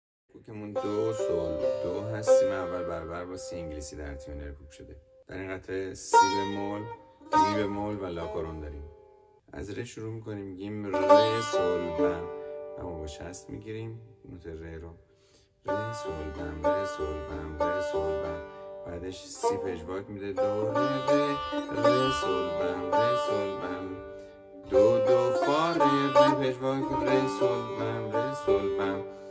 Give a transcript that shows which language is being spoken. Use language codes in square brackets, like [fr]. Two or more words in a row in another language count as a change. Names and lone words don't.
[fa] کوکمون دو سول دو هستیم. اول برابر با سی انگلیسی در تیونر کوک شده. در این قطعه سی بمول، می بمول و لا کارون داریم. از ره شروع میکنیم، میگیم ره سول بم، اما با شست میگیریم نوت ره رو. ره سول بم ره سول بم ره سول بم. بعدش سی پژواک میده دو ره ره ره سول بم ره سول بم. دو دو فا ره ره پژواک ره سول بم ره سول بم.